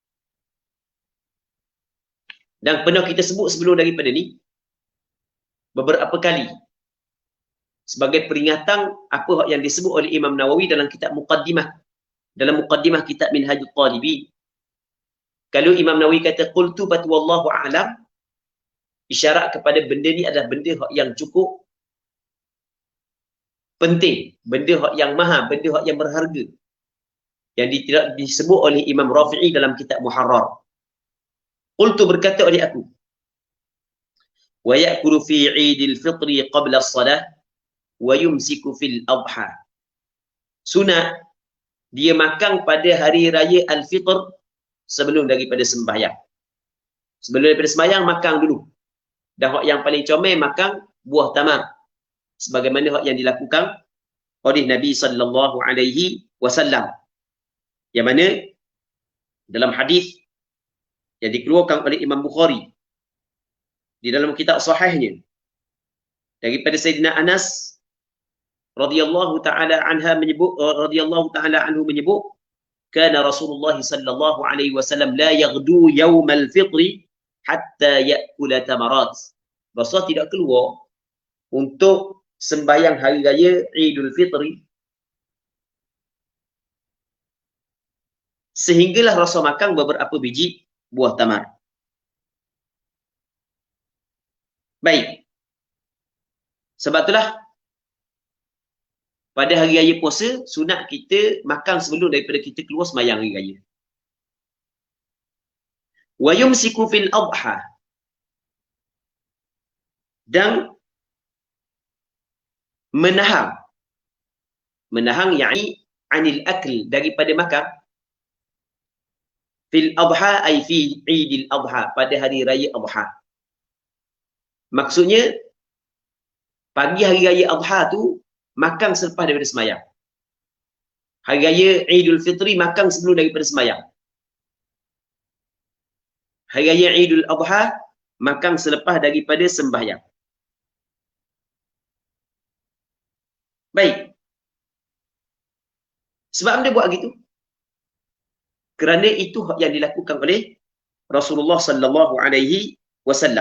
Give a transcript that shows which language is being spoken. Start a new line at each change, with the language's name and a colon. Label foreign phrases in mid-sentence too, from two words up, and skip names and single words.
Malay: Dan pernah kita sebut sebelum daripada ni beberapa kali sebagai peringatan apa yang disebut oleh Imam Nawawi dalam kitab Muqaddimah, dalam Muqaddimah kitab Minhajul Talibin. Kalau Imam Nawawi kata qultu bat
Arabic: والله أعلم,
Malay: isyarat kepada benda ni adalah benda yang cukup penting, benda yang mahal, benda yang berharga, yang tidak disebut oleh Imam Rafi'i dalam kitab Muharrar. Qultu, berkata oleh aku,
Arabic: ويأكل في عيد الفطر قبل الصلاة ويمسك في الأضحى.
Malay: Sunat dia makan pada hari raya al-fitr sebelum daripada sembahyang. Sebelum daripada sembahyang makan dulu. Dan hak yang paling comel makan buah tamar, sebagaimana hak yang dilakukan oleh Nabi
Arabic: صلى الله عليه وسلم,
Malay: yang mana dalam hadis yang dikeluarkan oleh Imam Bukhari di dalam kitab sahihnya daripada Sayyidina Anas
Arabic: رضي الله تعالى
Malay: anhu menyebut,
Arabic: كان رسول الله صلى الله عليه وسلم لا يغدو يوم الفطر حتى يأكل تمرات.
Malay: Rasul tidak keluar untuk sembahyang hari raya Idul Fitri sehinggalah Rasul makan beberapa biji buah tamar. Baik. Sebab itulah pada hari raya puasa sunat kita makan sebelum daripada kita keluar sembahyang hari raya.
Arabic: ويمسك في الأضحى,
Malay: dan menahan yakni
Arabic: عن الأكل,
Malay: daripada makan,
Arabic: في الأضحى أي في عيد الأضحى,
Malay: pada hari raya adha. Maksudnya pagi hari raya adha tu makan selepas daripada sembahyang. Hari raya Idul Fitri makan sebelum daripada sembahyang. Hari raya Idul Adha makan selepas daripada sembahyang. Baik. Sebab dia buat gitu? Kerana itu yang dilakukan oleh Rasulullah
Arabic: صلى الله عليه وسلم.